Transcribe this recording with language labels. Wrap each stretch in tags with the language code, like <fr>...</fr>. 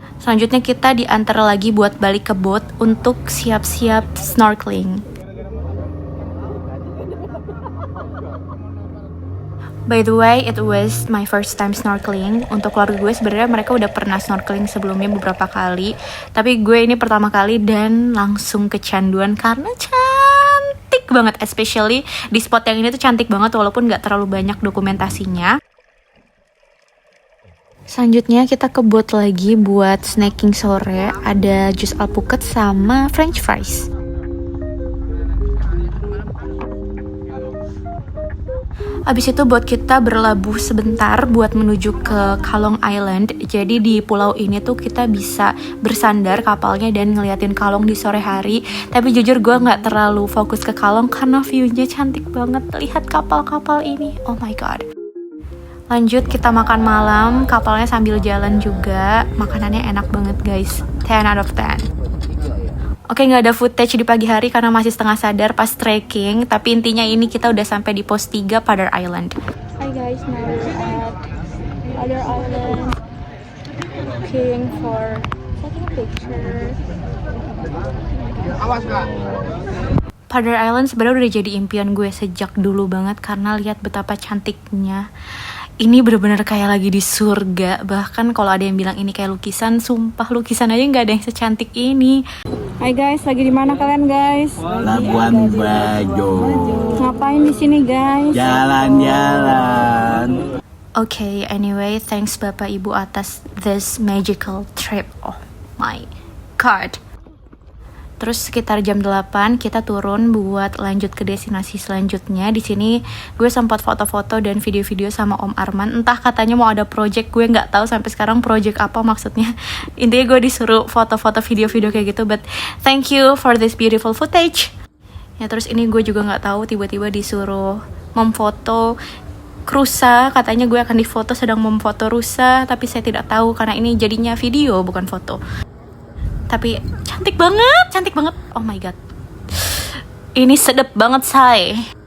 <id>Selanjutnya kita diantar lagi buat balik ke boat untuk siap-siap snorkeling.</id> <en>By the way, it was my first time snorkeling.</en> <id>Untuk keluarga gue sebenarnya mereka udah pernah snorkeling sebelumnya beberapa kali, tapi gue ini pertama kali dan langsung kecanduan karena cantik banget.</id> <en>Especially</en> <id>di spot yang ini tuh cantik banget walaupun gak terlalu banyak dokumentasinya. Selanjutnya kita ke boat lagi buat snacking sore. Ada jus alpukat sama french fries. Abis itu buat kita berlabuh sebentar buat menuju ke Kalong Island. Jadi di pulau ini tuh kita bisa bersandar kapalnya dan ngeliatin Kalong di sore hari. Tapi jujur gue gak terlalu fokus ke Kalong karena view-nya cantik banget. Lihat kapal-kapal ini,</id> <en>oh my god.</en> <id>Lanjut kita makan malam, kapalnya sambil jalan juga. Makanannya enak banget guys,</id> <en>10 out of 10.</en> <id>Oke, nggak ada footage di pagi hari karena masih setengah sadar pas trekking. Tapi intinya ini kita udah sampai di pos 3 Padar Island.</id> <en>Hi guys, now we're at Padar Island, looking for taking a picture.</en> <id>Awas kak. Padar Island sebenarnya udah jadi impian gue sejak dulu banget karena lihat betapa cantiknya. Ini bener-bener kayak lagi di surga. Bahkan kalau ada yang bilang ini kayak lukisan, sumpah lukisan aja nggak ada yang secantik ini. Hai guys, lagi di mana kalian guys? Labuan Bajo. Ngapain di sini guys? Jalan-jalan.</id> <en>Okay, anyway, thanks</en> <id>Bapak Ibu atas</id> <en>this magical trip. Oh my god.</en> <id>Terus sekitar jam 8 kita turun buat lanjut ke destinasi selanjutnya. Di sini gue sempat foto-foto dan video-video sama Om Arman. Entah katanya mau ada project, gue nggak tahu sampai sekarang project apa maksudnya. Intinya gue disuruh foto-foto video-video kayak gitu.</id> <en>But thank you for this beautiful footage.</en> <id>Ya terus ini gue juga nggak tahu tiba-tiba disuruh memfoto rusa. Katanya gue akan difoto sedang memfoto rusa, tapi saya tidak tahu karena ini jadinya video bukan foto. Tapi cantik banget,</id> <en>oh my god.</en> <id>Ini sedep banget say.</id>